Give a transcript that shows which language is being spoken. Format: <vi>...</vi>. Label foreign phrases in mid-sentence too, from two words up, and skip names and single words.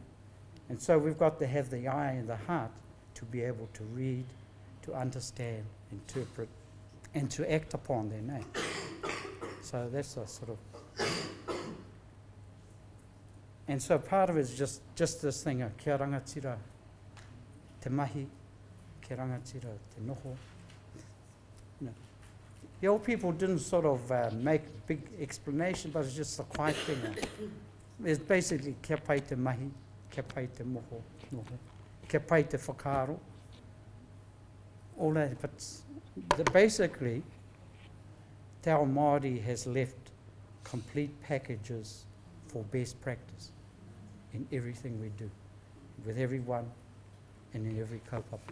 <en>And so we've got to have the eye and the heart to be able to read, to understand, interpret, and to act upon them, So that's a sort of... And so part of it is just this thing of</en> <mi>kia rangatira, te mahi, kia rangatira, te noho.</mi> <en>The old people didn't sort of make big explanation, but it's just a quiet thing. It's basically</en> <mi>kia pai te mahi, kia pai te moho, noho, kia pai te whakaaro.</mi> <en>All that, but basically,</en> <mi>Te Ao Māori</mi> <en>has left complete packages for best practice in everything we do, with everyone and in every kaupapa.</en>